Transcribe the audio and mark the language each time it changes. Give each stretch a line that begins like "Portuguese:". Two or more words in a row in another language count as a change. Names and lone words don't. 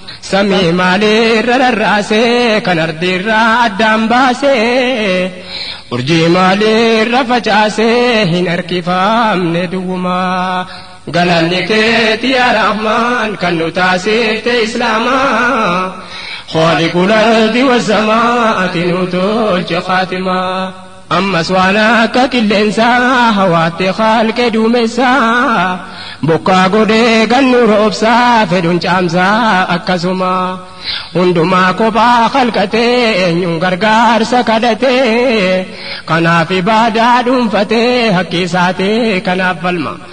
Oromo: Samii maalirra rarraasee, kan ardiirraa addaan baasee, urjii maalirra facaasee, hin harkifamne duwwuma. Galanni keeti yaa Rahmaan, kan nu taasifte Islaama.
Arabic: خالق الأرض والسماء،
Oromo: ati nu tolche Faatima. Ammas waan akka qilleensaa, hawaatte khalqe duumessaa, bokkaa godhee gannu roobsaa, fedhuun caamsaa akkasuma. Hundumaa kophaa khalqatee, eenyuun gargaarsa kadhatee, kanaaf ibaadaa dhuunfatee, haqqi isaatee kanaaf falma.